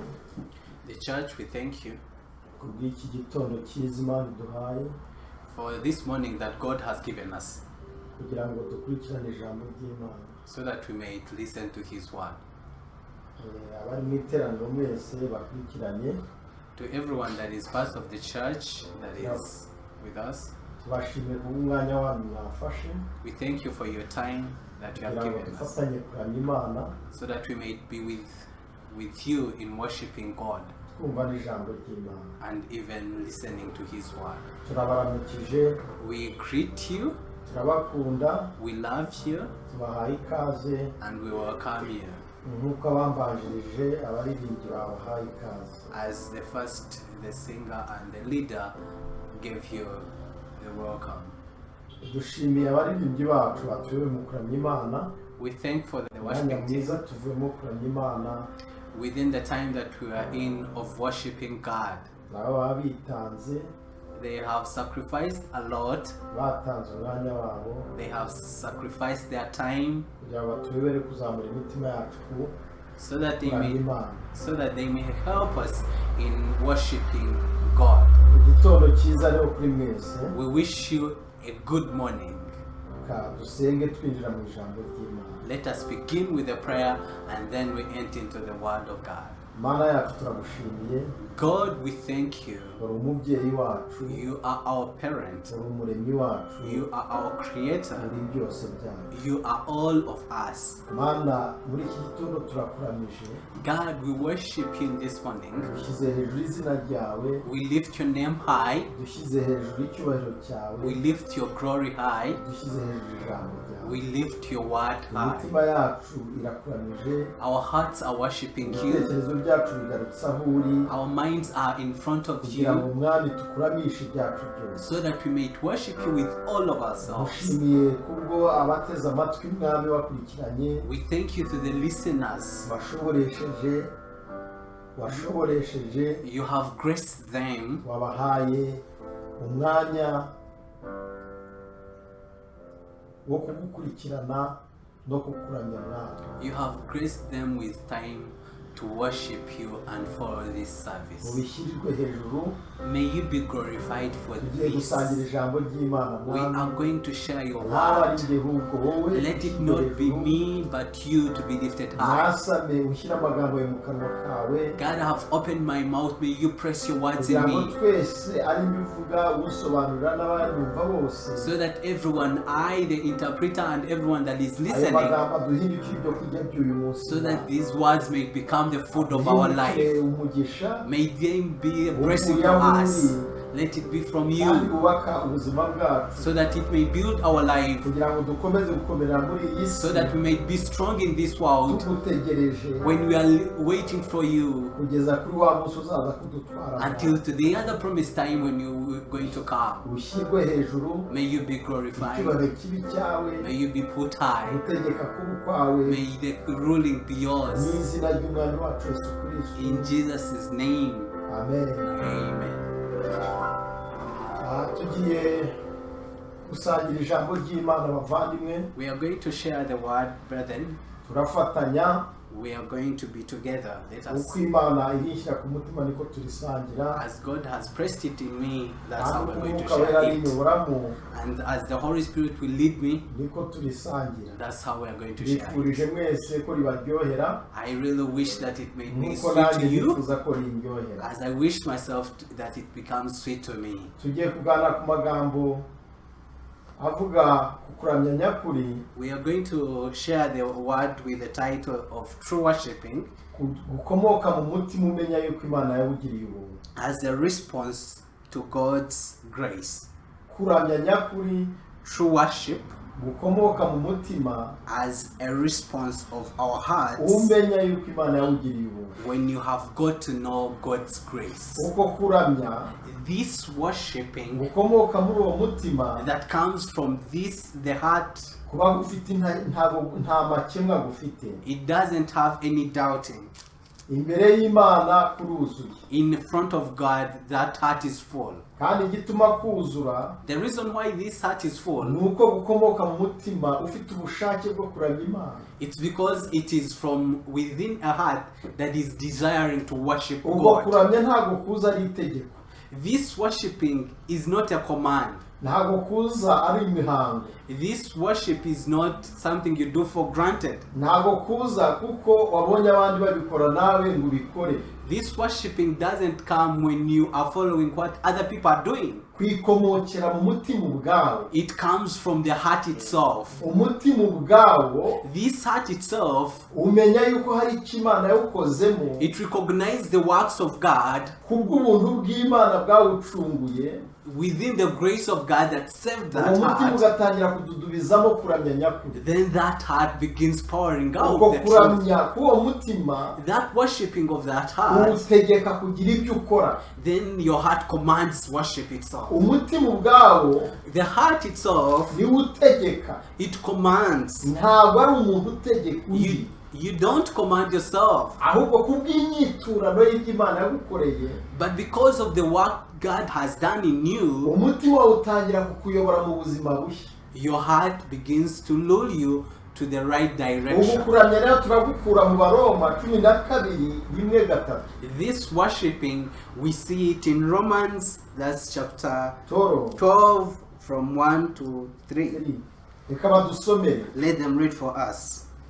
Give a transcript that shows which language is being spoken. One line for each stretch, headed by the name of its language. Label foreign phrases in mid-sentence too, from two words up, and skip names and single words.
English: The church, we thank you
Kinyarwanda: kubw'iki gitondo cyiza Imana iduhaye
English: for this morning that God has given us
Kinyarwanda: kugira ngo dukurikirane ijambo ry'Imana,
English: so that we may listen to His word.
Kinyarwanda: Abari mu iteraniro mwese bakurikiranye,
English: To everyone that is part of the church that is with us,
Kinyarwanda: tubashimiye kubw'umwanya wanyu mwafashe
English: we thank you for your time that you have
Kinyarwanda: kugira ngo
English: given us,
Kinyarwanda: dufatanye kuramya Imana,
English: so that we may be with you in worshiping God.
Kinyarwanda: twumva n'ijambo ry'Imana.
English: and even listening to His word.
Kinyarwanda: Turabaramukije,
English: We greet you,
Kinyarwanda: turabakunda,
English: we love you,
Kinyarwanda: tubahaye ikaze
English: and we welcome you.
Kinyarwanda: nk'uko abambanjirije abaririmbyi babahaye ikaze.
English: As the singer and the leader gave you the welcome.
Kinyarwanda: Dushimiye abaririmbyi bacu batuwe mu kuramya Imana.
English: We thank for the
Kinyarwanda: Umwanya
English: worshiping
Kinyarwanda: mwiza
English: team
Kinyarwanda: tuvuyemo kuramya Imana,
English: within the time that we are in of worshiping God.
Kinyarwanda: nabo baba bitanze,
English: They have sacrificed a lot.
Kinyarwanda: batanze umwanya wabo
English: They have sacrificed their time
Kinyarwanda: kugira ngo batuyobere kuzamura imitima yacu ku
English: so that they
Kinyarwanda: kuramya
English: may
Kinyarwanda: Imana.
English: help us in worshiping God.
Kinyarwanda: Igitondo cyiza rero kuri mwese,
English: We wish you a good morning.
Kinyarwanda: ka dusenge twinjira mu ijambo ry'Imana.
English: Let us begin with a prayer and then we enter into the word of God.
Kinyarwanda: Mana yacu turagushimiye,
English: God, we thank you.
Kinyarwanda: uri umubyeyi wacu,
English: You are our parent.
Kinyarwanda: uri umuremyi wacu,
English: You are our creator.
Kinyarwanda: uri byose byacu.
English: You are all of us.
Kinyarwanda: Mana, muri iki gitondo turakuramije,
English: God, we worship you in this morning.
Kinyarwanda: dushyize hejuru izina ryawe,
English: We lift your name high.
Kinyarwanda: dushyize hejuru icyubahiro cyawe,
English: We lift your glory high.
Kinyarwanda: dushyize hejuru ijambo ryawe.
English: We lift your word high.
Kinyarwanda: Imitima yacu irakuramije,
English: Our hearts are worshiping you.
Kinyarwanda: ibitekerezo byacu bigarutse aho uri,
English: Our minds are in front of
Kinyarwanda: kugira ngo
English: you
Kinyarwanda: Mwami tukuramishe ibyacu byose.
English: so that we may worship you with all of ourselves.
Kinyarwanda: Dushimiye kubwo abateze amatwi Mwami bakurikiranye,
English: We thank you to the listeners.
Kinyarwanda: washoboresheje,
English: You have graced them.
Kinyarwanda: wabahaye umwanya wo kugukurikirana no kukuramya Mwami.
English: You have graced them with time to worship you and follow this service.
Kinyarwanda: Mubishyirirwe hejuru,
English: May you be glorified for
Kinyarwanda: tugiye
English: this.
Kinyarwanda: gusangira ijambo ry'Imana
English: We are
Kinyarwanda: Mwami.
English: going to share your
Kinyarwanda: Ntaba ari
English: word.
Kinyarwanda: njye ahubwo wowe,
English: Let it
Kinyarwanda: ushyirwe
English: not be
Kinyarwanda: hejuru.
English: me, but you to be lifted high.
Kinyarwanda: Mwasame ushyire amagambo yawe mu kanwa kawe,
English: God, I have opened my mouth. May you press your words
Kinyarwanda: kugira
English: in
Kinyarwanda: ngo
English: me
Kinyarwanda: twese ari byo uvuga usobanurira n'abanyumva bose,
English: so that everyone, I, the interpreter, and everyone that is
Kinyarwanda: ayo
English: listening,
Kinyarwanda: magambo aduhindukire ibyo kurya by'uyu munsi,
English: so that these words may become the food of our life.
Kinyarwanda: umugisha
English: May them be a blessing to us. Let it be from
Kinyarwanda: kandi
English: you
Kinyarwanda: bubaka ubuzima bwacu,
English: so that it may build our life,
Kinyarwanda: kugira ngo dukomeze gukomera muri iyi si,
English: so that we may be strong in this world
Kinyarwanda: tugutegereje
English: when we are waiting for you
Kinyarwanda: kugeza kuri wa munsi uzaza kudutwara.
English: until to the other promised time when you are going to come.
Kinyarwanda: Ushyirwe hejuru,
English: May you be glorified.
Kinyarwanda: icyubahiro kibi cyawe,
English: May you be put high.
Kinyarwanda: gutegeka kuba kwawe,
English: May the ruling be
Kinyarwanda: mu
English: yours.
Kinyarwanda: izina ry'umwami wacu Yesu Kristo.
English: In Jesus' name, Amen. amen.
Kinyarwanda: Tugiye gusangira ijambo ry'Imana bavandimwe,
English: We are going to share the word, brethren.
Kinyarwanda: turafatanya
English: We are going to be together. Let us,
Kinyarwanda: uko Imana irishyira ku mutima niko turisangira,
English: as God has pressed it in me, that's
Kinyarwanda: kandi
English: how
Kinyarwanda: uko
English: we're going to
Kinyarwanda: Umwuka Wera
English: share it.
Kinyarwanda: arinyoboramo
English: And as the Holy Spirit will lead me,
Kinyarwanda: niko turisangira.
English: that's how we are going to share it.
Kinyarwanda: Nifurije mwese ko ribaryohera
English: I really wish that it may be
Kinyarwanda: nkuko
English: sweet to
Kinyarwanda: nanjye
English: you,
Kinyarwanda: nifuza ko rindyohera.
English: as I wish myself that it becomes sweet to me.
Kinyarwanda: Tugiye kuganira ku magambo avuga ku kuramya nyakuri,
English: We are going to share the word with the title of True Worshipping
Kinyarwanda: gukomoka mu mutima umenya yuko Imana yawugiriye ubuntu.
English: as a response to God's grace.
Kinyarwanda: Kuramya nyakuri
English: True worship
Kinyarwanda: gukomoka mu mutima
English: as a response of our hearts
Kinyarwanda: umenya yuko Imana yawugiriye ubuntu.
English: when you have got to know God's grace.
Kinyarwanda: Uko kuramya
English: This worshipping
Kinyarwanda: gukomoka muri uwo mutima
English: that comes from the heart,
Kinyarwanda: kuba gufite nta makemwa gufite,
English: it doesn't have any doubting.
Kinyarwanda: imbere y'Imana kuruzuye,
English: In front of God, that heart is full.
Kinyarwanda: kandi igituma kuzura
English: The reason why this heart is full,
Kinyarwanda: ni uko gukomoka mu mutima ufite ubushake bwo kuramya Imana.
English: it's because it is from within a heart that is desiring to worship
Kinyarwanda: Ubwo
English: God.
Kinyarwanda: kuramya ntabwo kuza ari itegeko,
English: This worshipping is not a command.
Kinyarwanda: ntago kuza ari imihango.
English: This worship is not something you do for granted.
Kinyarwanda: Ntago kuza kuko wabonye abandi babikora nawe ngo ubikore.
English: This worshiping doesn't come when you are following what other people are doing.
Kinyarwanda: Kwikomokera mu mutima ubwawe.
English: It comes from the heart itself.
Kinyarwanda: Umutima ubwawo,
English: This heart itself,
Kinyarwanda: umenya yuko hari icyo Imana yawukozemo.
English: it recognizes the works of God
Kinyarwanda: Kubw'ubuntu bw'Imana bwawucunguye.
English: within the grace of God that saved that
Kinyarwanda: Umutima
English: heart.
Kinyarwanda: ugatangira kududubizamo kuramya nyakuri.
English: Then that heart begins pouring out
Kinyarwanda: Uko
English: the truth.
Kinyarwanda: kuramya k'uwo mutima
English: That worshiping of that heart,
Kinyarwanda: utegeka kugira ibyo ukora.
English: then your heart commands worship itself.
Kinyarwanda: Umutima ubwawo
English: The heart itself,
Kinyarwanda: niwe utegeka.
English: it commands.
Kinyarwanda: Ntabwo ari umuntu utegeka undi.
English: You don't command yourself,
Kinyarwanda: Ahubwo kubw'inyiturano y'ibyo Imana yagukoreye,
English: but because of the work God has done in you,
Kinyarwanda: umutima wawe utangira kukuyobora mu buzima bushya.
English: your heart begins to lure you to the right
Kinyarwanda: Ubu
English: direction.
Kinyarwanda: kuramya rero turagukura mu Baroma 12:1-3.
English: This worshiping, we see it in Romans, that's chapter
Kinyarwanda: Toro
English: 12 from 1 to 3.
Kinyarwanda: reka badusomere.
English: Let them read for us.